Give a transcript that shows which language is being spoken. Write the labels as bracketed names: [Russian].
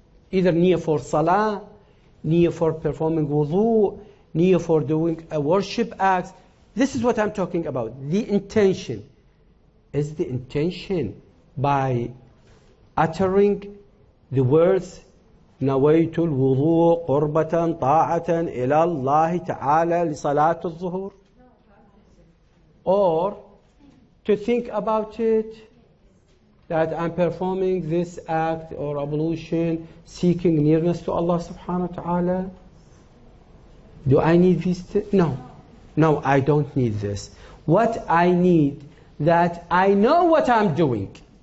[English] Either niyyah for salah, niyyah for performing wudu, niyyah for doing a worship act. This is what I'm talking about. The intention. Is the intention by uttering the words [Arabic] نويت الوضوء قربة طاعة إلى الله تعالى لصلاة الظهر. [English] Or to think about it, that I'm performing this act or ablution seeking nearness to Allah subhanahu wa ta'ala. Do I need these? No. No, I don't need this. What I need, that I know what I'm doing.